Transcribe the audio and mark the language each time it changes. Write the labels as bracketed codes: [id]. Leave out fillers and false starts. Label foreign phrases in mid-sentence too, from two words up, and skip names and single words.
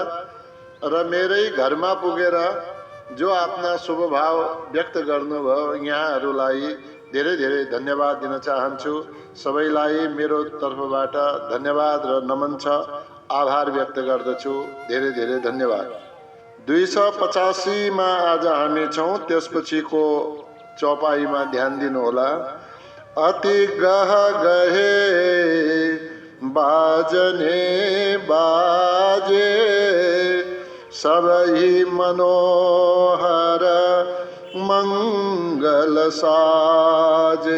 [ne] र मेरै घरमा पुगेर जो आफ्ना शुभभाव व्यक्त गर्नुभयो यहाँहरूलाई धेरै धेरै धन्यवाद दिन चाहन्छु। सबैलाई मेरो तर्फबाट धन्यवाद र नमन छ, आभार व्यक्त गर्दछु। धेरै धेरै धन्यवाद। 285 मा आज हामी छौं। त्यसपछिको चौपाईमा ध्यान दिनु होला। [awa] अति गह गहे बाजने बाजे सबही मनोहर मंगल साजे।